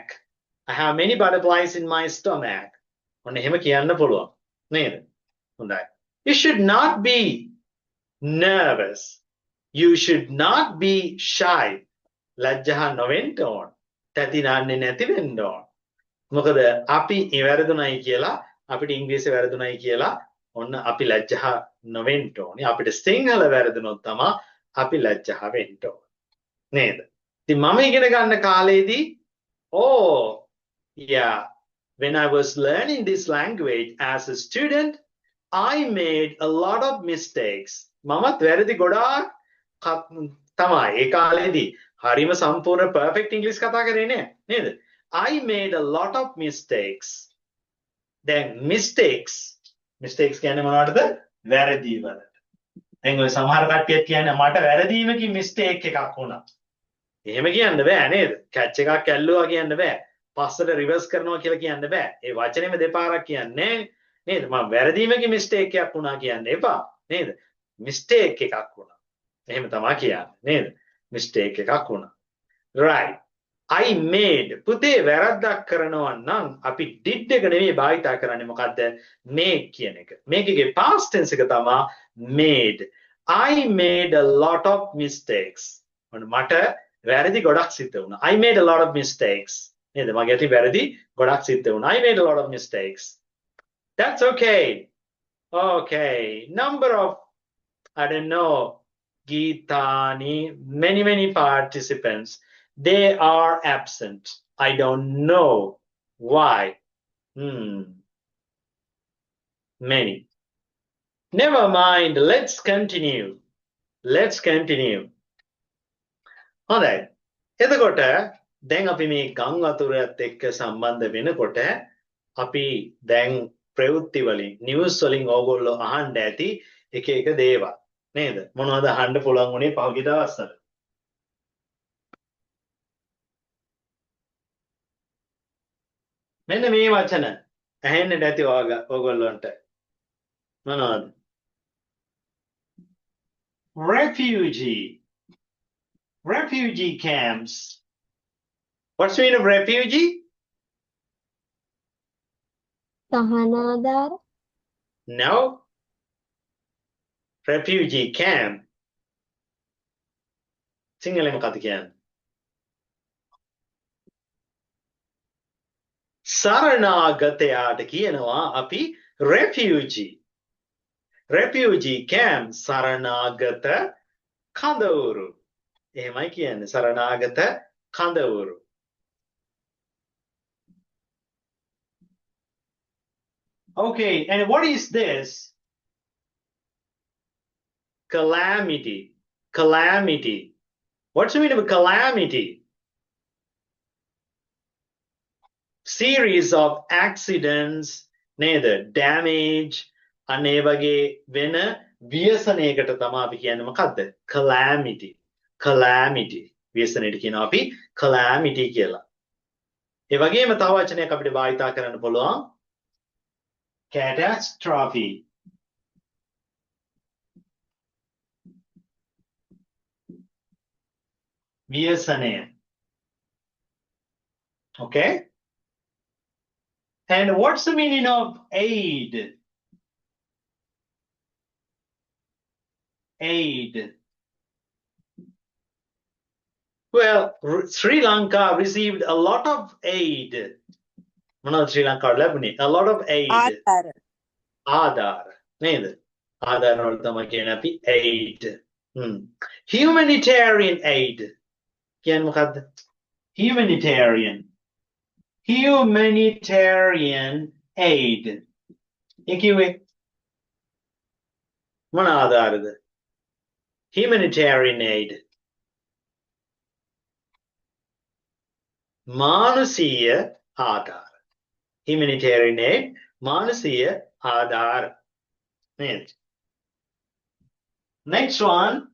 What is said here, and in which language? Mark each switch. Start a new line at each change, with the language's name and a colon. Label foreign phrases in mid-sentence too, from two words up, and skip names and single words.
English: I have many butterflies in my stomach.
Sinhala: ඔන්න එහෙම කියන්න පුළුවන්. නේද? හොඳයි.
English: You should not be nervous. You should not be shy.
Sinhala: ලැජ්ජා නොවෙන්න ඕන. තැති නාන්නේ නැති වෙන්න ඕන. මොකද අපි වැරදුණයි කියලා අපිට ඉංග්‍රීසි වැරදුණයි කියලා ඔන්න අපි ලැජ්ජා නොවෙන්න ඕනේ. අපිට සිංහල වැරදුනොත් තමයි අපි ලැජ්ජා වෙන්න ඕනේ.
English: නේද?
Sinhala: ඉතින් මම ඉගෙන ගන්න කාලේදී
English: yeah, when I was learning this language as a student, I made a lot of mistakes.
Sinhala: මමත් වැරදි ගොඩාක් තමයි ඒ කාලේදී හරිම සම්පූර්ණ
English: perfect English
Sinhala: කතා කරේ නෑ නේද?
English: I made a lot of mistakes.
Sinhala: දැන් mistakes කියන්නේ මොනවටද? වැරදි වලට. දැන් ඔය සමහර කට්ටියක් කියන්නේ මට වැරදීමකින් mistake එකක් වුණා. එහෙම කියන්න බෑ නේද? catch එකක් ඇල්ලුවා කියන්න බෑ. පස්සට reverse කරනවා කියලා කියන්න බෑ. ඒ වචනේම දෙපාරක් කියන්නේ නේද? මම වැරදීමකින් mistake එකක් වුණා කියන්න එපා නේද? mistake එකක් වුණා. එහෙම තමයි කියන්නේ නේද? mistake එකක් වුණා.
English: right. I made
Sinhala: පුතේ වැරද්දක් කරනවා නම් අපි did එක නෙවෙයි භාවිතා කරන්නේ මොකද්ද? make කියන එක. make එකේ
English: past tense
Sinhala: එක තමයි made.
English: I made a lot of mistakes.
Sinhala: මට වැරදි ගොඩක් සිද්ධ වුණා.
English: I made a lot of mistakes.
Sinhala: නේද? මගේ අතින් වැරදි ගොඩක් සිද්ධ වුණා.
English: I made a lot of mistakes. That's okay. Okay. Number of I don't know Geetani, many participants. They are absent. I don't know why. Many. Never mind. Let's continue.
Sinhala: හොඳයි. එතකොට දැන් අපි මේ ගම් වතුරත් එක්ක සම්බන්ධ වෙනකොට අපි දැන් ප්‍රවෘත්ති වලින් නිවුස් වලින් ඕගොල්ලෝ අහන්න ඇති එක එක දේවල් නේද? මොනවද අහන්න පුළුවන් උනේ පහුගිය දවස්වල? මෙන්න මේ වචන ඇහෙන්නට ඇති ඕගොල්ලන්ට. මොනවද?
English: Refugee camps. What's the meaning of refugee?
Sinhala: සහනාධාර.
English: No. Refugee camp.
Sinhala: සිංහලෙන් මොකක්ද කියන්නේ? සරණාගතයාට කියනවා අපි refugee.
English: Refugee camp
Sinhala: සරණාගත කඳවුරු. එහෙමයි කියන්නේ සරණාගත කඳවුරු.
English: Okay, and what is this? Calamity. What's the meaning of calamity? Series of accidents,
Sinhala: නේද? Damage, අනේ වගේ වෙන ව්‍යසනයකට තමයි අපි කියන්නේ මොකද්ද? Calamity. ව්‍යසනයට කියනවා අපි calamity කියලා. ඒ වගේම තව වචනයක් අපිට භාවිතා කරන්න පුළුවන්. Catastrophe. ව්‍යසනය.
English: Okay? And what's the meaning of aid? Well, Sri Lanka received a lot of aid.
Sinhala: මොනවද ශ්‍රී ලංකාවට ලැබුණේ?
English: A lot of aid.
Sinhala: ආධාර. නේද? ආධාර වල තමයි කියන්නේ අපි aid.
English: Humanitarian aid.
Sinhala: කියන්නේ මොකද්ද?
English: Humanitarian aid.
Sinhala: ඒ කිව්වේ මොන ආධාරද?
English: Humanitarian aid.
Sinhala: මානුෂීය ආධාර.
English: Humanitarian aid,
Sinhala: මානුෂීය ආධාර. නේද?
English: Next one.